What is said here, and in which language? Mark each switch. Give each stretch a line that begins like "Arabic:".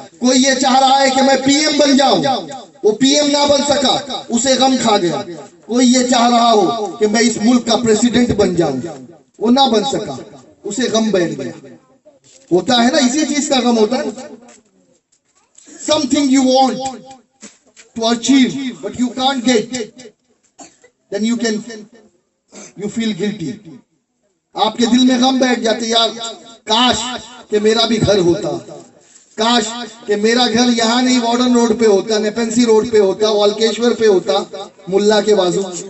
Urdu: کوئی یہ چاہ رہا ہے کہ میں پی ایم بن جاؤں، وہ پی ایم نہ بن سکا، اسے غم کھا گیا. کوئی یہ چاہ رہا ہو کہ میں اس ملک کا پریزیڈنٹ بن جاؤں، وہ نہ بن سکا، اسے غم بیٹھ گیا. ہوتا ہے نا، اسی چیز کا غم ہوتا ہے.
English: Something you want to achieve but you can't get, then you feel guilty.
Urdu: آپ کے دل میں غم بیٹھ جاتے، یار کاش کہ میرا بھی گھر ہوتا، کاش کہ میرا گھر یہاں نہیں وارڈن روڈ پہ ہوتا، نیپنسی روڈ پہ ہوتا، والکیشور پہ ہوتا، ملا کے بازو.